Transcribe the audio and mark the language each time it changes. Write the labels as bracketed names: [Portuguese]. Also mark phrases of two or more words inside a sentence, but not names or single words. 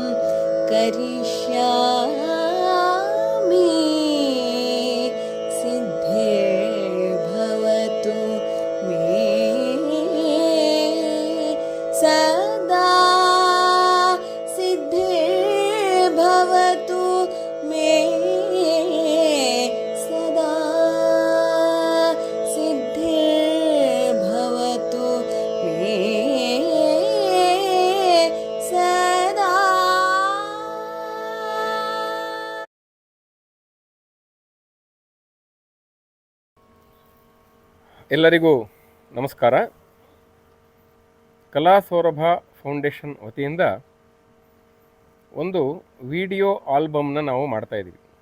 [Sanskrit] करिष्यामि सिद्धिर्भवतु मे सदा सिद्धिर्भवतु मे सदा सिद्धिर्भवतु मे सदा. [Kannada] ಎಲ್ಲರಿಗೂ ನಮಸ್ಕಾರ. ಕಲಾ ಸೌರಭ ಫೌಂಡೇಶನ್ ವತಿಯಿಂದ ಒಂದು [English] video album [Kannada] ನಾವು ಮಾಡ್ತಾಯಿದ್ದೀವಿ.